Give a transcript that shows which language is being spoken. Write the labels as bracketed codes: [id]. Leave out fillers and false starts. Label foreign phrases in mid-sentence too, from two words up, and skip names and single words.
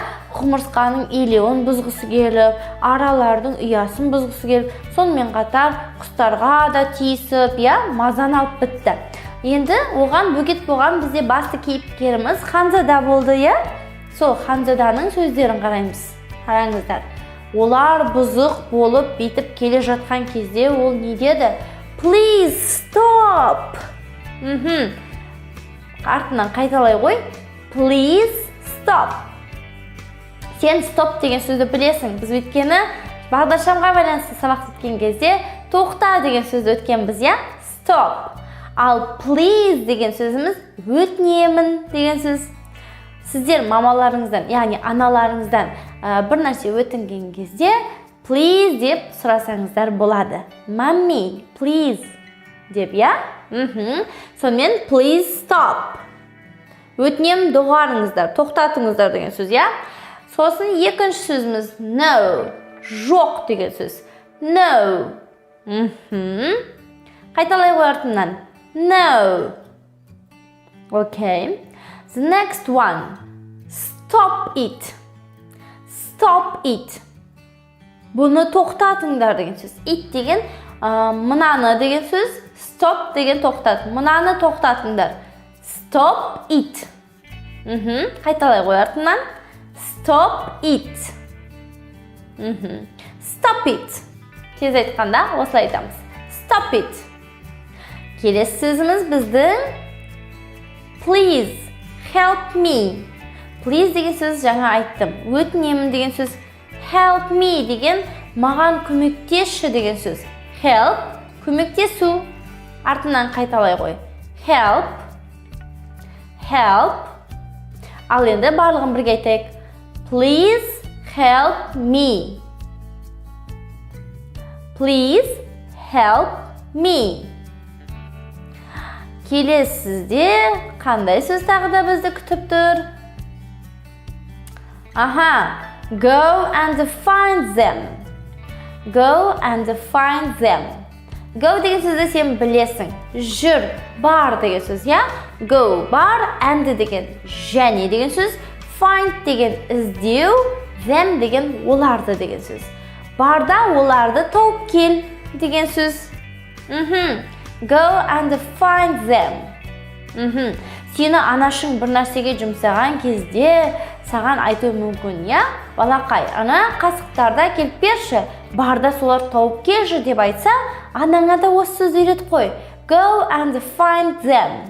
[kk] Құмырсқаның илеуін бұзғысы келіп, аралардың ұясын бұзғысы келіп, сонымен қатар құстарға да тиісіп, иә, мазаны алып бітті. Енді оған бөгет болған бізде басты кейіпкеріміз Ханзада болды, иә? Сол Ханзаданың сөздерін қараймыз. Қараңыздар. Олар бұзық болып бетіп келе жатқан кезде ол не деді? [en] Please stop! [kk] Артынан қайталай ғой. [en] Please stop. [kk] Сен stop деген сөзді білесің. Біз өткені бағдаршамға байланысты сабақ өткен кезде тоқта деген сөзді өткенбіз, иә? Stop. Ал please деген сөзіміз өтінемін деген сөз. Сіздер мамаларыңыздан, яғни аналарыңыздан бір нәрсе өтінген кезде please деп сұрасаңыздар болады. [en] Mommy, please [kk] деп, иә? Сонымен [en] please stop. [kk] Өтінемін доғарыңыздар, тоқтатыңыздар деген сөз, иә? Сосын екінші сөзіміз no, жоқ деген сөз. No. Қайталай ғой артынан. [en] No. Okay. The next one. Stop it. Stop it. [kk] Бұны тоқтатыңдар деген сөз. It деген мынаны деген сөз. Stop деген тоқтат. Мынаны тоқтатыңдар. [en] Stop it. [kk] Қайталай ғой артынан. [en] Stop it. Stop it. [kk] Тез айтқанда осылай айтамыз. [en] Stop it. [kk] Келесі сөзіміз біздің [en] please help me. [kk] Please деген сөз жаңа айттым. Өтінемін деген сөз. [en] Help me [kk] деген маған көмектесші деген сөз. Help көмектесу. Артынан қайталай ғой. [en] Help. Help. [kk] Ал енді барлығын бірге айтайық. [en] Please help me. Please help me. [kk] Келесізде қандай сөз тағы да бізді күтіп тұр? [en] Go and find them. Go and find them. [kk] Go деген сөзді сен білесің. Жүр, бар деген сөз, иә? Go, бар, and деген және деген сөз. Find деген іздеу, them деген оларды деген сөз. Барда оларды тауып кел деген сөз. [en] Go and find them. [kk] Сені анашың бір нәрсеге жұмсаған кезде саған айту мүмкін, иә? Балақай, ана қасықтарда келіп берші, барда солар тауып келші деп айтса, анаңа да осы сөзді үйретіп қой. [en] Go and find them.